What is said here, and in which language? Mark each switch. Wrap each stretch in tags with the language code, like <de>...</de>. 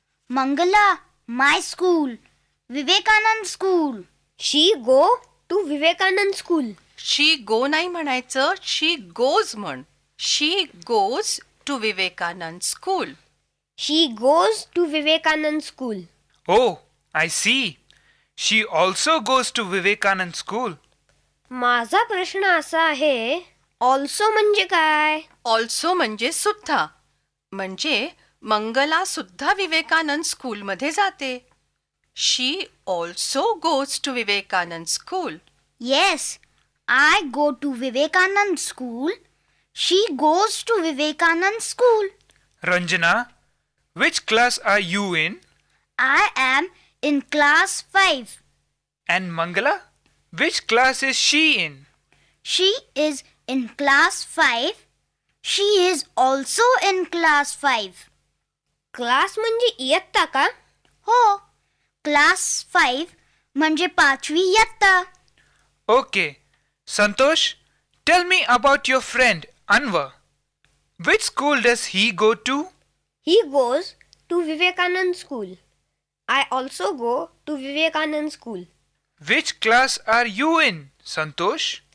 <en>Mangala, my school, Vivekanand school. She go to Vivekanand school. She go</en> <mr>नाही म्हणायचं,</mr> <en>she goes</en> <mr>म्हण.</mr> <en>She goes to Vivekanand school. She goes to Vivekanand school. Oh, I see. She also goes to Vivekanand school.</en> <mr>माझा प्रश्न असा आहे, also म्हणजे काय? ऑल्सो म्हणजे सुद्धा. म्हणजे मंगला सुद्धा विवेकानंद स्कूलमध्ये जाते.</mr> <en>She also goes to Vivekanand school. Yes, I go to Vivekanand school. She goes to Vivekanand school. Ranjana, which class are you in? I am in class 5. And Mangala, which class is she in? She is in class 5. She is also in class 5.</en> <mr>Class म्हणजे इयत्ता का? हो, class 5 म्हणजे 5वी इयत्ता.</mr> <en>Okay. Santosh, tell me about your friend Anwar. Which school does he go to? He goes to Vivekanand school. I also go to Vivekanand school. Which class are you in, Santosh?</en>